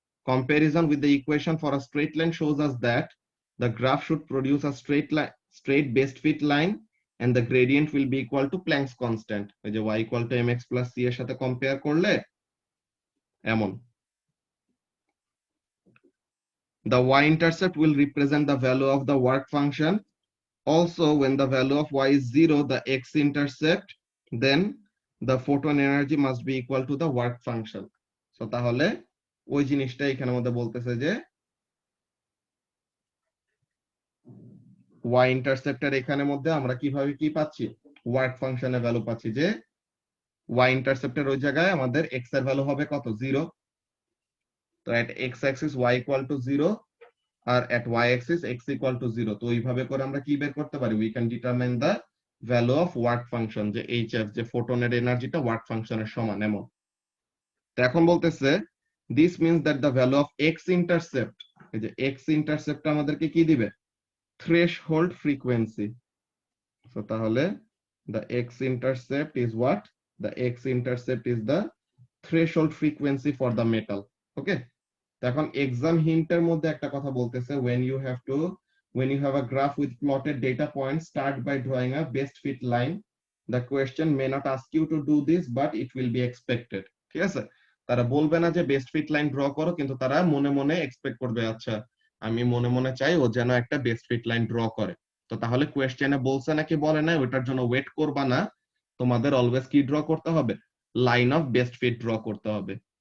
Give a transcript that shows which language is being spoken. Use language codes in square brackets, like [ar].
[en] Comparison with the equation for a straight line shows us that the graph should produce a straight best fit line and the gradient will be equal to Planck's constant, [bn] ওই যে y equal to mx plus c এর সাথে compare করলে এমন। [en] The y-intercept will represent the value of the work function. Also, when the value of y is 0, the x-intercept, then the photon energy must be equal to the work function. [bn] So তাহলে ওই জিনিসটা এখানের মধ্যে বলতেছে যে y-interceptor এখানের মধ্যে আমরা কিভাবে কি পাচ্ছি, ওয়ার্ক ফাংশনের ভ্যালু পাচ্ছি, যে y-interceptor ওই জায়গায় আমাদের x এর ভ্যালু হবে কত, 0। [en] তো at x-axis y equal to 0 আর at y-axis x equal to 0। [bn] তো এইভাবে করে আমরা কি বের করতে পারি, [en] we can determine the value of work function, [bn] যে hf, যে ফোটনের এনার্জিটা ওয়ার্ক ফাংশনের সমান এমন। তো এখন বলতেছে [en] this means that the value of x-intercept, [bn] এই যে x-intercept আমাদেরকে কি দিবে, threshold frequency। [en] so তাহলে the x-intercept is what, the x-intercept is the threshold frequency for the metal, okay? [bn] এখন এক্সাম হিন্টের মধ্যে একটা কথা বলতেছে, [en] when you have a graph with plotted data points, start by drawing a best fit line. The question may not ask you to do this, but it will be expected, [bn] ঠিক আছে? তারা বলবে না যে বেস্ট ফিট লাইন ড্র করো, কিন্তু তারা মনে মনে এক্সপেক্ট করবে, আচ্ছা আমি মনে মনে চাই ও যেন একটা বেস্ট ফিট লাইন ড্র করে। তো তাহলে কোয়েশ্চেনে বলছে নাকি বলে না, ওটার জন্য ওয়েট করবা না, তোমাদের অলওয়েজ কি ড্র করতে হবে, line of best fit draw করতে হবে।